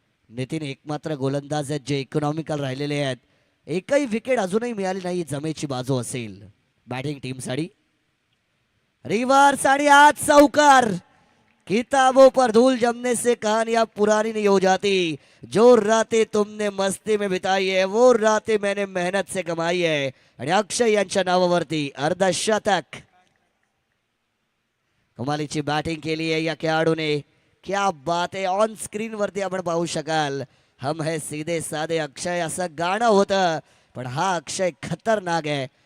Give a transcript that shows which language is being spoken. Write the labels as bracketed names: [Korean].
[Marathi] नितीन एकमात्र गोलंदाज आहेत जे इकॉनॉमिकल राहिलेले आहेत. एकही विकेट अजूनही मिळाली नाही, जमेची बाजू असेल बॅटिंग टीमसाठी. रिव्हर्स आणि आज चौकार. [Hindi] किताबों पर धूल जमने से कहानियां पुरानी नहीं हो जाती. जो रातें तुमने मस्ती में बिताई है वो रातें मैंने मेहनत से कमाई है. [Marathi] आणि अक्षय यांच्या नावावरती अर्धशतक. कमालीची बॅटिंग केली आहे या खेळाडूने. [Hindi] क्या बात [Marathi] आहे. ऑन स्क्रीन वरती आपण पाहू शकाल [Hindi] हम है सीधे साधे अक्षय [Marathi] असं गाणं होतं, पण हा अक्षय खतरनाक आहे.